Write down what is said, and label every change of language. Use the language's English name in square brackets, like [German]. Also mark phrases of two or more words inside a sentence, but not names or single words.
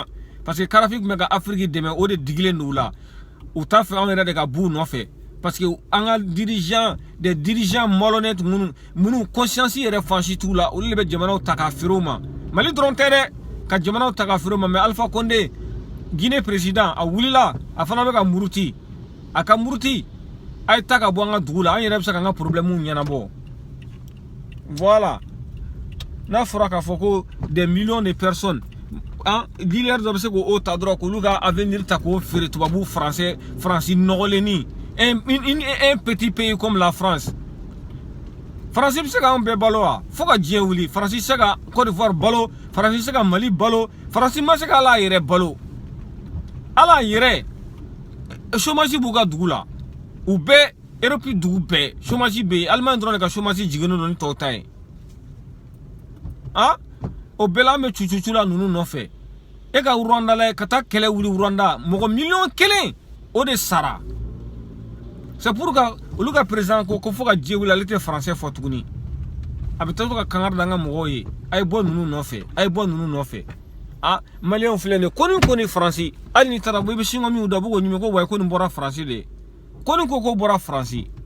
[French] parce que [Bambara] Kadafi tun bɛ ka Afrique dɛmɛ o de digilen don u la u t'a fɛ anw yɛrɛ de ka b'u nɔfɛ [French] parce que [Bambara] an ka [French] des dirigeants malhonnêtes [Bambara] minnu conscience yɛrɛ fansi t'u la olu de bɛ jamanaw ta k'a feere u ma Mali dɔrɔn tɛ dɛ ka jamanaw ta k'a feere u ma mais Alpha Condé Guinée président a wulila a fana bɛ ka muruti a ka muruti a ye ta ka bɔ an ka dugu la an yɛrɛ bɛ se k'an ka problème ɲɛnabɔ voilà n'a fɔra k'a fɔ ko [French] des millions de personnes leader [Bambara] dɔ bɛ se k'o ta dɔrɔn k'olu ka avenir ta k'o feere tubabu Faransi nɔgɔlenni [French] un petit pays comme la France [Bambara] Faransi bɛ se k'anw bɛɛ balo wa fo ka diɲɛ wuli Faransi tɛ se ka Côte d'Ivoire balo Faransi tɛ se ka Mali balo Faransi ma se ka ala yɛrɛ balo ala yɛrɛ chômage b'u ka dugu la u bɛɛ Europe dugu bɛɛ chômage bɛ yen Allemagne dɔrɔn de ka chômage jiginnen don ni tɔw ta ye o bɛɛ la an bɛ cucucu la ninnu nɔfɛ e ka Rwanda la ka taa kɛlɛ wuli Rwanda mɔgɔ miliyɔn kelen o de sara [French] c'est pour que [Bambara] olu ka président ko fo ka diɲɛ wuli ale tɛ français fɔ tuguni a bɛ taa to ka kangari da an ka mɔgɔw ye a ye bɔ ninnu nɔfɛ maliyɛnw filɛ nin ye ko ni Faransi hali n'i taara bɔ i bɛ singa min da b'o ɲimi ko wayi ko nin bɔra Faransi de ko nin ko bɔra Faransi